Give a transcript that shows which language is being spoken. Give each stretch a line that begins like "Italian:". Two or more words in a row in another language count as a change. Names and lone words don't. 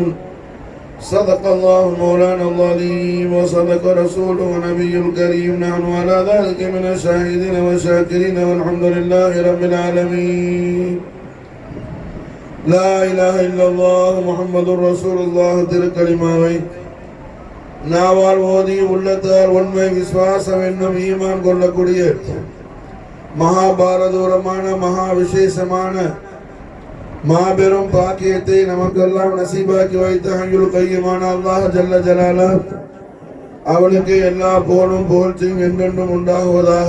Arabic: صدق الله مولانا العظيم وصدق رسوله نبي الكريم. نحن على ذلك من الشاهدين والشاكرين والحمد لله رب العالمين. لا إله إلا الله محمد رسول الله.
Tamil: திருக்கலிமாவை நாவால் ஓதி உள்ளத்தால் உண்மை விசுவாசம் என்னும் ஈமான் கொள்ளக்கூடிய மகாபாரதூரமான மகா விசேஷமான மாபெரும் பாக்கியத்தை நமக்கெல்லாம் நசீபாக்கி வைத்த ஹய்யுல் கய்யூமான அல்லாஹ்
Arabic: جل جلاله
Tamil: அவனுக்கு எல்லா புகழும் புகழ்ச்சியும் என்றென்றும் உண்டாகுவதாக.